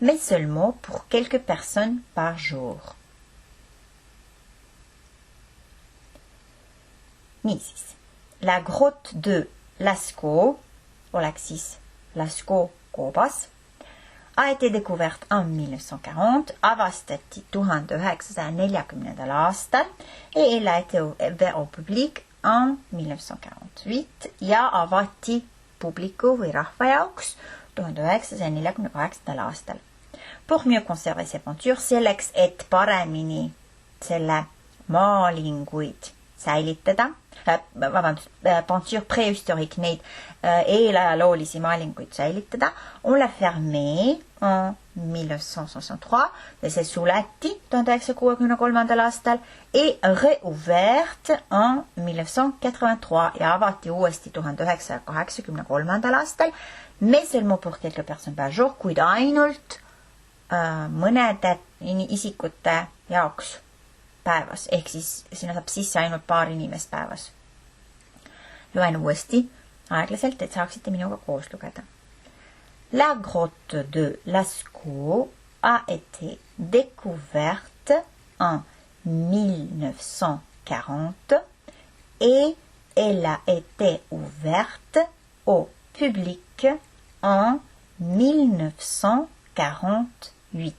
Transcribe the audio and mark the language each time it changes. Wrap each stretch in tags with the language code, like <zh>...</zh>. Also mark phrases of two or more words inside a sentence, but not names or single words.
<fr>mais seulement pour quelques personnes par jour. Niisiis, la grotte de Lascaux,</fr> <et>Olaxis Lascaux koobas,</et> <fr>a été découverte en 1940,</fr> <et>avastati 1940. Aastal</et> <fr>et elle a été ouverte au public en 1948</fr> <et>ja avati publiku või rahva jaoks 1948. Aastal.</et> <fr>Pour mieux conserver ces peintures,</fr> <et>selleks, et paremini selle maalinguid säilitada,</et> <fr>peinture préhistorique,</fr> <et>neid eelajaloolisi maalinguid säilitada,</et> <fr>on l'a fermé en 1963,</fr> <et>see suleti 1963. Aastal</et> <fr>et réouverte en 1983</fr> <et>ja avati uuesti 1983. Aastal,</et> <fr>mais seulement pour quelques personnes par jour,</fr> <et>kuid ainult mõnede isikute jaoks päevas, ehk siis sinna saab sisse ainult paar inimest päevas. Loen uuesti aeglaselt, et saaksite minuga koos lugeda.</et> <fr>La grotte de Lascaux a été découverte en 1940 et elle a été ouverte au public en 1948.</fr>